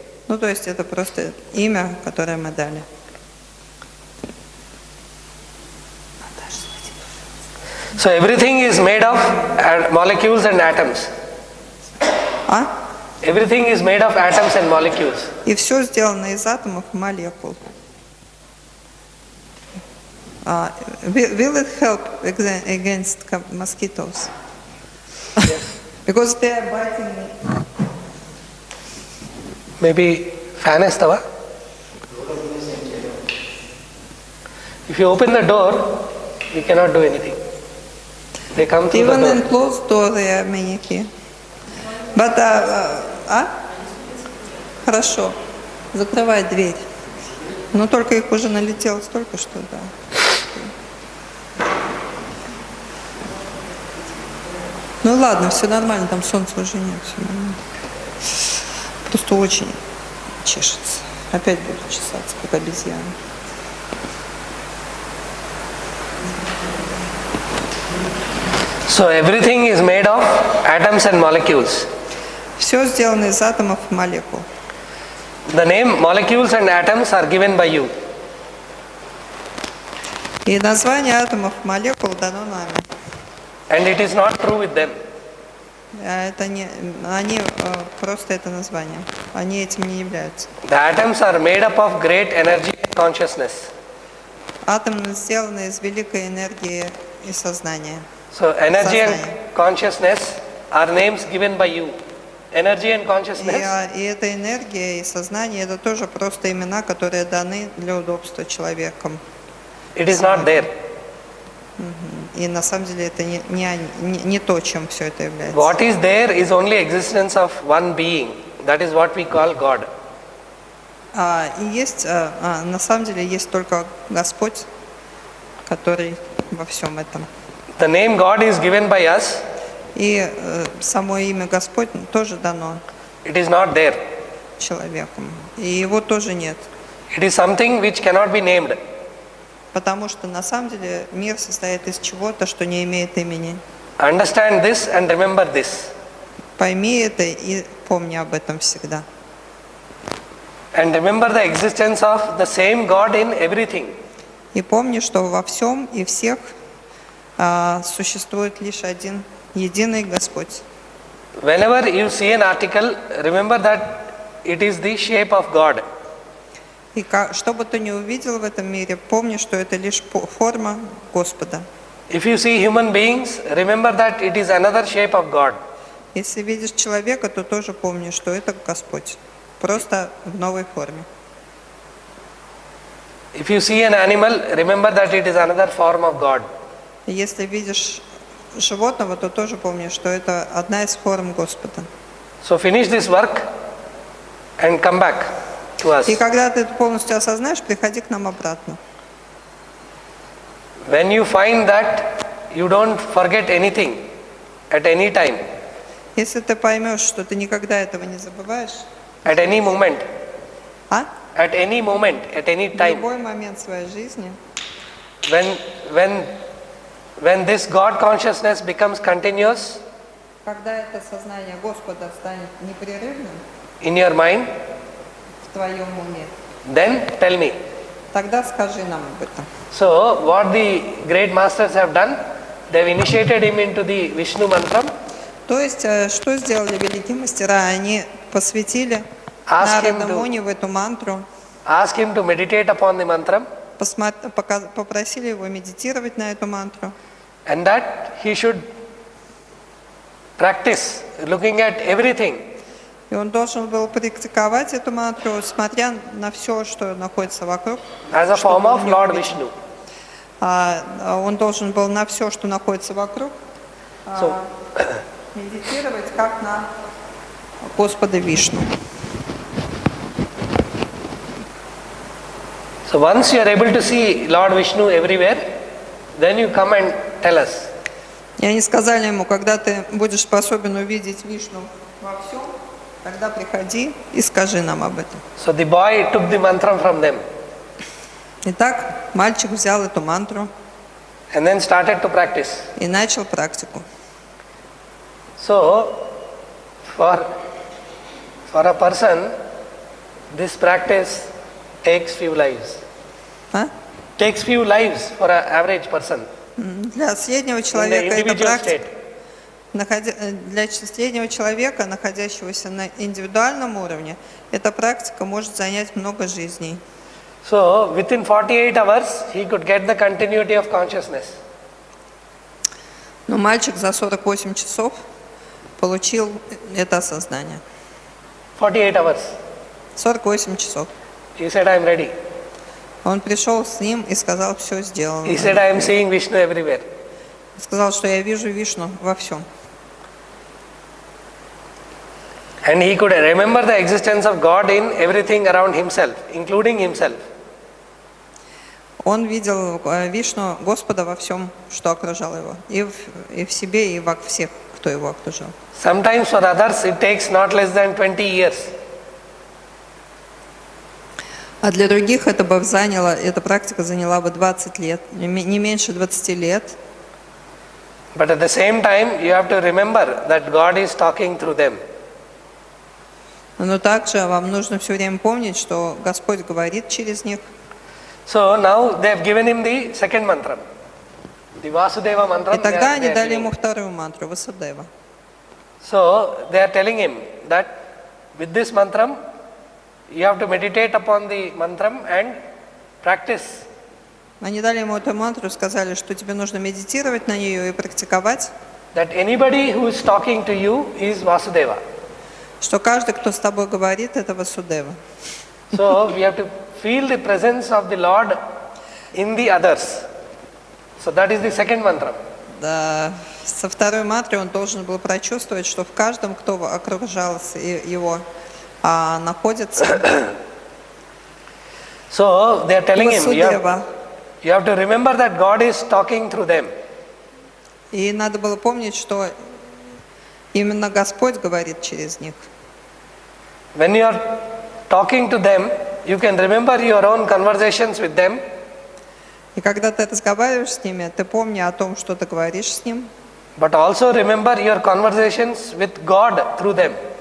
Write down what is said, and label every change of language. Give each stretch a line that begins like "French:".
Russian: То есть это просто имя, которое мы дали.
English: So everything is made of molecules and atoms. Everything is made of atoms and molecules.
Russian: И все сделано из атомов и молекул.
English: Will it help against mosquitoes? Yes. Because they are biting me. Maybe fan istava? If you open the door, you cannot do anything. They come through Even the door. in closed door there are many here.
Russian: But, Хорошо. Закрывай дверь. Но только их уже налетело столько, что да. Ну ладно, все нормально, там солнца уже нет, все нормально. Просто очень чешется. Опять буду чесаться, как обезьяна.
English: So everything is made of atoms and molecules.
Russian: Все сделано из атомов и молекул.
English: The name molecules and atoms are given by you.
Russian: И название атомов и молекул дано нами.
English: And it is not true with them.
Russian: Это не, они просто это название. Они этим не являются.
English: The atoms are made up of great energy and consciousness.
Russian: Атомы сделаны из великой энергии и сознания.
English: So energy and consciousness are names given by you. Energy and consciousness.
Russian: И эта энергия и сознание это тоже просто имена, которые даны для удобства человеком.
English: It is not there.
Russian: И на самом деле это не то, чем все это является.
English: What is there is only existence of one being. That is what we call God.
Russian: И есть, на самом деле есть только Господь, который во всем этом.
English: The name God is given by us.
Russian: И само имя Господь тоже дано
English: It is not there.
Russian: человеком. И его тоже нет.
English: It is something which cannot be named.
Russian: Потому что на самом деле мир состоит из чего-то, что не имеет имени.
English: Understand this and remember this.
Russian: Пойми это и помни об этом всегда.
English: And remember the existence of the same God in everything.
Russian: И помни, что во всем и всех существует лишь один единый Господь.
English: Whenever you see an article, remember that it is the shape of God.
Russian: И что бы ты ни увидел в этом мире, помни, что это лишь форма Господа.
English: If you see human beings, remember that it is another shape of God.
Russian: Если видишь человека, то тоже помни, что это Господь. Просто в новой форме.
English: If you see an animal, remember that it is another form of God.
Russian: Если видишь животного, то тоже помни, что это одна из форм Господа.
English: So finish this work and come back to us.
Russian: И когда ты это полностью осознаешь, приходи к нам обратно.
English: When you find that you don't forget anything at any time,
Russian: Если ты поймешь, что ты никогда этого не забываешь,
English: at any moment, а? at any moment, at any
Russian: В
English: time,
Russian: любой момент своей жизни,
English: when this God consciousness becomes continuous
Russian: когда это сознание Господа станет непрерывным
English: in your mind,
Russian: в твоем уме,
English: then tell me.
Russian: тогда скажи нам об этом.
English: So what the great masters have done, they have initiated him into the Vishnu mantra.
Russian: То есть, что сделали великие мастера? Они посвятили
English: Ask him
Russian: Нараду
English: to-
Russian: Муни в эту мантру,
English: Ask him to meditate upon the mantra
Russian: попросили его медитировать на эту мантру,
English: and that he should practice looking at everything
Russian: и он должен был практиковать эту мантру, смотря на все, что находится вокруг.
English: as a
Russian: Что
English: form
Russian: он
English: of
Russian: не
English: Lord
Russian: увидел.
English: Vishnu.
Russian: Он должен был на все, что находится вокруг,
English: So,
Russian: медитировать как на Господа Вишну.
English: so once you are able to see Lord Vishnu everywhere, then you come and tell us.
Russian: И они сказали ему, когда ты будешь способен увидеть Вишну во всем, тогда приходи и скажи нам об этом.
English: So the boy took the mantra from them
Russian: Итак, мальчик взял эту мантру
English: and then started to practice.
Russian: и начал практику.
English: So for a person, this practice takes few lives. Takes few lives for an average person
Russian: Для среднего
English: in the
Russian: человека эта
English: individual state.
Russian: Для среднего человека, находящегося на индивидуальном уровне, эта практика может занять много жизней.
English: So within 48 hours, he could get the continuity of consciousness.
Russian: Но мальчик за 48 часов получил это осознание.
English: 48 hours.
Russian: 48 часов.
English: He said, I am ready.
Russian: Он пришел с ним и сказал, все сделано.
English: He said, I am seeing Vishnu everywhere.
Russian: Сказал, что я вижу Вишну во всем.
English: And he could remember the existence of God in everything around himself, including himself.
Russian: Он видел Вишну, Господа во всем, что окружало его. И в себе, и во всех, кто его окружал.
English: Sometimes for others it takes not less than 20 years.
Russian: А для других эта практика заняла бы 20 лет, не меньше 20 лет.
English: But at the same time, you have to remember that God is talking through them.
Russian: Но также вам нужно все время помнить, что Господь говорит через них.
English: So now they have given him the second mantra, the Vasudeva mantra.
Russian: И тогда они дали ему вторую мантру, Васудева.
English: So they are telling him that with this mantra, you have to meditate upon the mantra and practice.
Russian: Они дали ему эту мантру, сказали, что тебе нужно медитировать на нее и практиковать.
English: That anybody who is talking to you is Vasudeva.
Russian: Что каждый, кто с тобой говорит, это Васудева.
English: So we have to feel the presence of the Lord in the others. So that is the second mantra.
Russian: Да, со второй мантрой он должен был прочувствовать, что в каждом, кто окружал его, находится
English: So they are telling him,
Russian: Васудева.
English: you have to remember that God is talking through them.
Russian: И надо было помнить, что именно Господь говорит через них.
English: When you are talking to them, you can remember your own conversations with them.
Russian: И когда ты разговариваешь с ними, ты помни о том, что ты говоришь с ним.
English: But also remember your conversations with God through them.